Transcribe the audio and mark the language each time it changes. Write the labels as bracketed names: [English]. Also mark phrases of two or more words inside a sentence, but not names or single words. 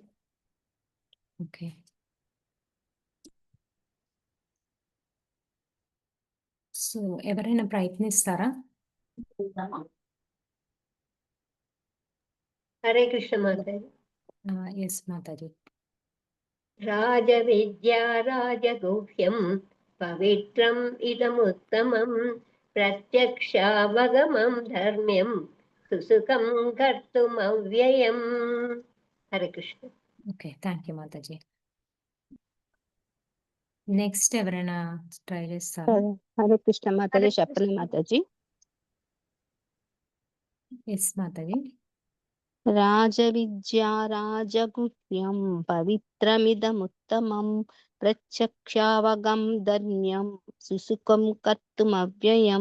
[English] okay, so [Telugu] ఎవరైనా ప్రయత్నిస్తారా? హరే కృష్ణ మాతాజీ. ఎస్ మాతాజీ. [Sanskrit] राजविद्या राजगुह्यं पवित्रम् इदमुत्तमं प्रत्यक्षावगमं धर्म्यं सुसुखं कर्तुमव्ययम् हरे कृष्ण [Telugu] ఓకే, [English] thank you [Telugu] మాతాజీ. నెక్స్ట్ ఎవరైనా ట్రై చేస్తారా? హరే కృష్ణ మాతాజీ, హరే చెప్పలే కృష్ణ. మాతాజీ. ఎస్ మాతాజీ. [Sanskrit] రాజవిద్యా రాజగుహ్యం పవిత్రమిదముత్తమం ప్రత్యక్షావగం ధర్మ్యం సుసుఖం కర్తుమవ్యయం.